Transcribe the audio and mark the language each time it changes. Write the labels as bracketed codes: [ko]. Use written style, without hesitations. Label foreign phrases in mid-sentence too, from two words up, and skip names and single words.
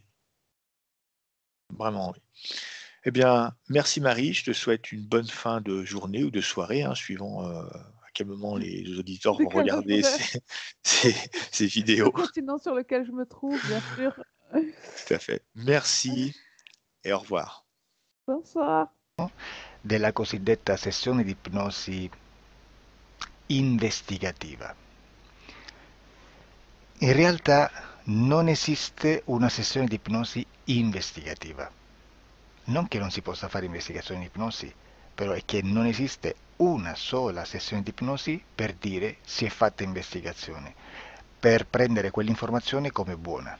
[fr] Oui, vraiment, oui. Eh bien, merci Marie. Je te souhaite une bonne fin de journée ou de soirée, hein, suivant à quel moment les auditeurs De vont quelle heure regarder ces, ces le vidéos. continent sur lequel je me trouve, bien sûr. Tout à fait. Merci et au revoir. Bonsoir. [it] Della cosiddetta sessione di ipnosi investigativa. In realtà non esiste una sessione di ipnosi investigativa. Non che non si possa fare investigazione di ipnosi, però è che non esiste una sola sessione di ipnosi per dire si è fatta investigazione, per prendere quell'informazione come buona.